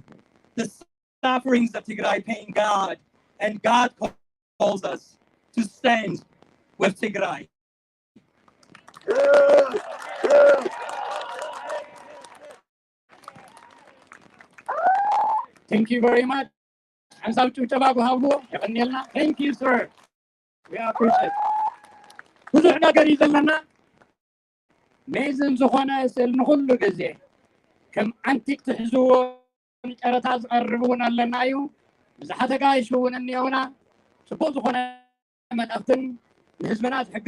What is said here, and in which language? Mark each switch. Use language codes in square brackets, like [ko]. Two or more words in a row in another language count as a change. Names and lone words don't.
[en] The sufferings of Tigray pain God, and God calls us to stand with Tigray. Thank you very much. And so to thank you, sir. We appreciate. [ti] ብዙሕ ነገር እዩ ዘለና ሜዝን ዝኾነ ስእሊ ንኩሉ ግዜ ከም አንቲክ ትሕዝዎ ጨረታ ዝቐርብ እውን ኣለና እዩ ብዙሓት ኣጋይሽ እውን እኒአውና ፅቡቅ ዝኾነ መልእኽትን ንህዝብና ዝሕግዝ